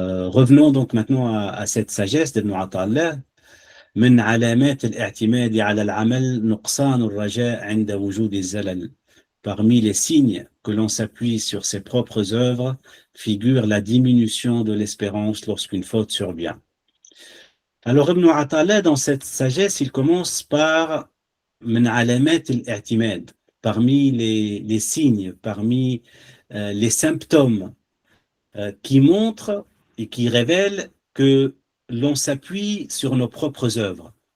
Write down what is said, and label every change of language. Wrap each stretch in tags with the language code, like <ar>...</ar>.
<fr>Revenons donc maintenant à cette sagesse d'Ibn Ata'Allah.</fr> <ar>من علامات الاعتماد على العمل نقصان الرجاء عند وجود الزلل.</ar> <fr>Parmi les signes que l'on s'appuie sur ses propres œuvres figure la diminution de l'espérance lorsqu'une faute survient. Alors Ibn Ata'Allah, dans cette sagesse, il commence par</fr> <ar>من علامات الاعتماد,</ar> <fr>parmi les signes, parmi les symptômes qui montrent et qui révèlent que l'on s'appuie sur nos propres œuvres.</fr>